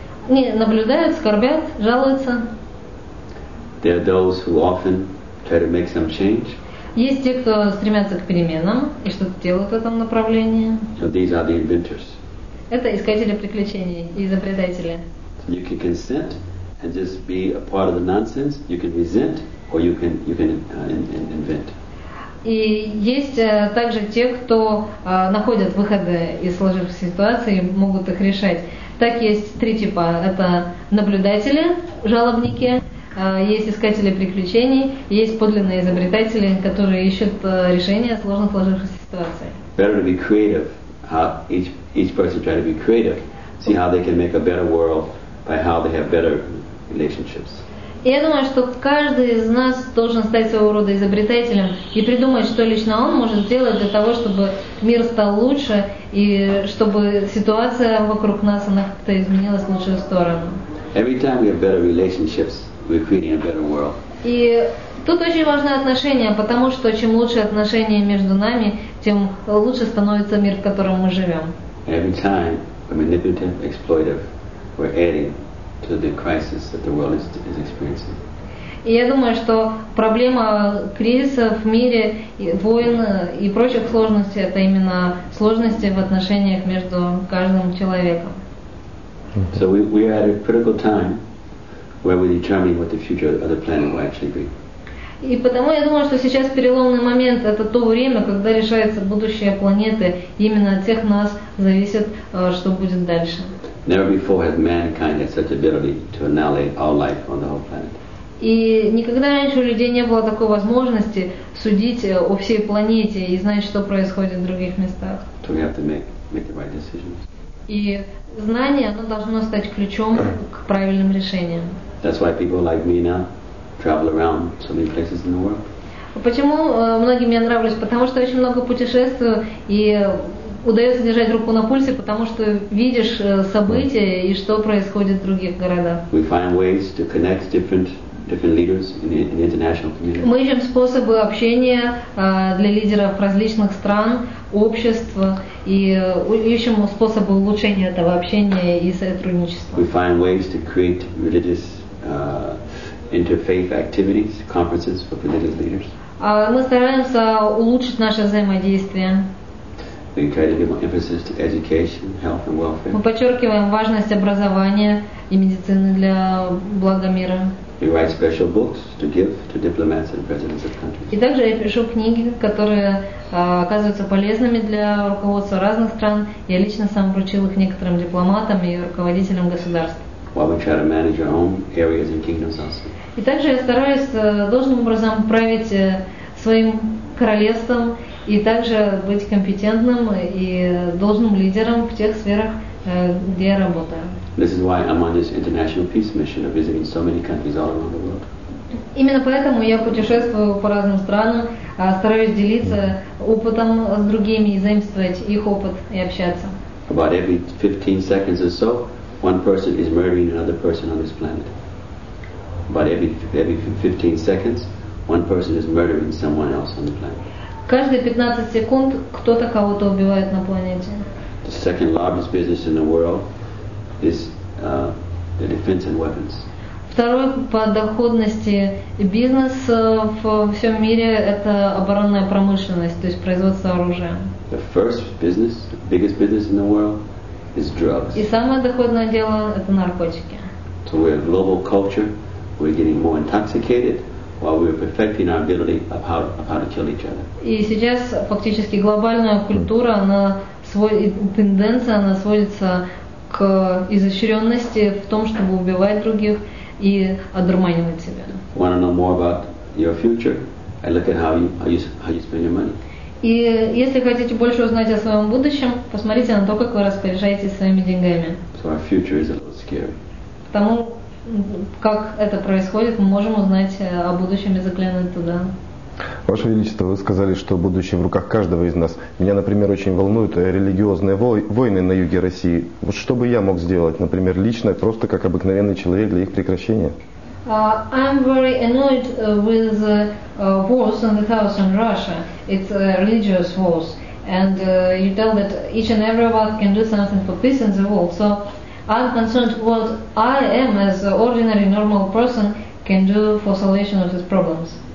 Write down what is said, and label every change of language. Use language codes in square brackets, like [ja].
[ru] Они наблюдают, скорбят, жалуются. [en] There are those who often try to make some change. [ru] Есть те, кто стремятся к переменам и что-то делают в этом направлении. [en] So these are the inventors. [ru] Это искатели приключений и изобретатели. [en] So you can consent and just be a part of the nonsense. You can resent, or you can invent. [ru] И есть также те, кто находят выходы из сложившихся ситуаций и могут их решать. Так есть три типа. Это наблюдатели, жалобники, есть искатели приключений, есть подлинные изобретатели, которые ищут решения сложно сложившихся ситуаций. [en] Better to be creative. How each person try to be creative. See how they can make a better world by how they have better relationships. [ru] И я думаю, что каждый из нас должен стать своего рода изобретателем и придумать, что лично он может сделать для того, чтобы мир стал лучше и чтобы ситуация вокруг нас она как-то изменилась в лучшую сторону. [en] Every time we have better relationships, we're creating a better world. [ru] И тут очень важны отношения, потому что чем лучше отношения между нами, тем лучше становится мир, в котором мы живем. [en] Every time we're manipulative, exploitive, we're adding to the crisis that the world is experiencing. [ru] И я думаю, что проблема кризиса в мире, войн и прочих сложностей – это именно сложности в отношениях между каждым человеком. [en] So we are at a critical time where we're determining what the future of the planet will actually be. [ru] И потому я думаю, что сейчас переломный момент – это то время, когда решается будущее планеты. И именно от всех нас зависит, что будет дальше. [en] Never before has mankind had such ability to annihilate all life on the whole planet. [ru] И никогда раньше у людей не было такой возможности судить о всей планете и знать, что происходит в других местах. [en] So we have to make the right decisions. [ru] И знание, оно должно стать ключом к правильным решениям. [en] That's why people like me now travel around so many places in the world. [ru] Почему многим я нравлюсь? Потому что очень много путешествую и удается держать руку на пульсе, потому что видишь события и что происходит в других городах. [en] We find ways to connect different leaders in the international community. [ru] Мы ищем способы общения для лидеров различных стран, обществ и ищем способы улучшения этого общения и сотрудничества. [en] We find ways to create religious interfaith activities, conferences for religious leaders. [ru] Мы стараемся улучшить наше взаимодействие. [en] We try to give more emphasis to education, health and welfare. [ru] Мы подчеркиваем важность образования и медицины для блага мира. [en] We write special books to give to diplomats and presidents of countries. [ru] И также я пишу книги, которые оказываются полезными для руководства разных стран. Я лично сам вручил их некоторым дипломатам и руководителям государств. [en] While we try to manage our own areas and kingdoms also. [ru] И также я стараюсь должным образом править своим королевством и также быть компетентным и должным лидером в тех сферах, где я работаю. [en] This is why I'm on this international peace mission of visiting so many countries all around the world. [ru] Именно поэтому я путешествую по разным странам, стараюсь делиться опытом с другими и заимствовать их опыт и общаться. [en] About every 15 seconds or so, one person is murdering another person on this planet. About every 15 seconds, one person is murdering someone else on the planet. [ru] Каждые 15 секунд кто-то кого-то убивает на планете. [en] The second largest business in the world is the defense and weapons. [ru] Второй по доходности бизнес в всем мире – это оборонная промышленность, то есть производство оружия. [en] The first business, the biggest business in the world, is drugs. [ru] И самое доходное дело – это наркотики. [en] So we're a global culture. We're getting more intoxicated while we're perfecting our ability of how to kill each other. [ru] И сейчас фактически глобальная культура, тенденция, она сводится к изощренности в том, чтобы убивать других и одурманивать себя. [en] Want to know more about your future? I look at how you spend your money. [ru] И если хотите больше узнать о своем будущем, посмотрите на то, как вы распоряжаетесь своими деньгами. [en] So our future is a little scary. [ru] Потому как это происходит, мы можем узнать о будущем и заглянуть туда. Ваше Величество, вы сказали, что будущее в руках каждого из нас. Меня, например, очень волнуют религиозные войны на юге России. Вот что бы я мог сделать, например, лично, просто как обыкновенный человек для их прекращения? [en] I'm very annoyed with wars in the house in Russia. It's religious wars. And you tell that each and every one can do something for peace in the world. So I'm concerned what I am as an ordinary normal person can do for solution of these problems.